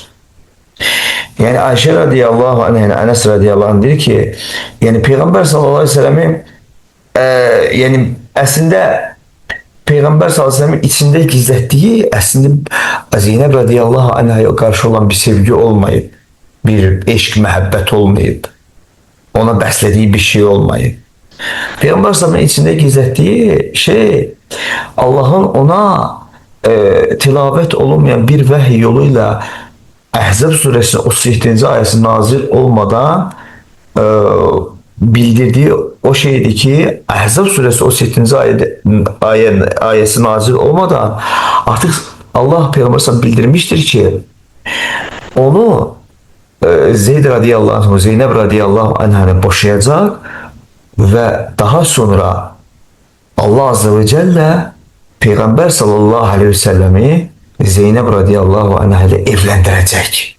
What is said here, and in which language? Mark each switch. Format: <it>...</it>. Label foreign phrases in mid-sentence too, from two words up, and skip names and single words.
<az>Yəni Ayşə</az> <ar>رضي الله عنه,</ar> <az>Ənəs</az> <ar>رضي الله عنه</ar> <az>deyir ki, yəni Peyğəmbər</az> <ar>صلى الله عليه وسلم</ar> <az>yəni əslində Peyğəmbər</az> <ar>صلى الله عليه وسلم</ar> <az>içində gizlətdiyi əslində Zeynəb</az> <ar>رضي الله عنه</ar> <az>qarşı olan bir sevgi olmayıb, bir eşq, məhəbbət olmayıb, ona bəslədiyi bir şey olmayıb. Peyğəmbər sallallahu içində gizlətdiyi şey Allah'ın ona tilavət olunmayan bir vəhiy yoluyla Əhzab surəsinin 37-ci ayəsi nazil olmadan bildirdiği o şeydi ki, Əhzab suresi 37.</az> <tr>ayəsi nazil olmadan artık Allah Peygamber'e bildirmiştir ki onu Zeyd</tr> <ar>رضي الله عنه,</ar> <tr>Zeynep</tr> <ar>رضي الله عنه</ar> <tr>boşayacak ve daha sonra Allah</tr> <ar>عز وجل</ar> <tr>Peygamber</tr> <ar>صلى الله عليه وسلم</ar> <tr>Zeynep</tr> <ar>رضي الله عنه</ar> <tr>ile evlendirecek.</tr>